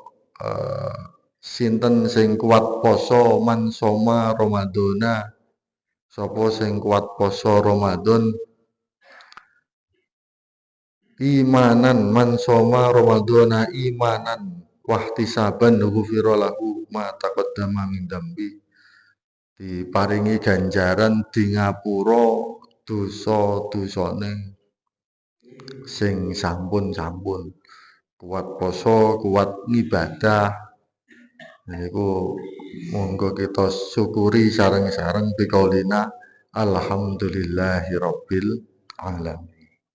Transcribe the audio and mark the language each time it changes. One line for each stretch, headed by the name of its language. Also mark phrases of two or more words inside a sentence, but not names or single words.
Javanese: sinten sing kuat poso
Arabic: من صام رمضان,
Javanese: sapa sing kuat poso Ramadan
Arabic: إيمانا من صام رمضان إيمانا واحتسابا غفر له ما تقدم من ذنبه,
Javanese: diparingi ganjaran di ngapura dosa-dosane sing sampun-sampun. Kuat poso, kuat ngibadah niku monggo kita syukuri sareng-sareng
Arabic: بقولنا الحمد لله رب العالمين.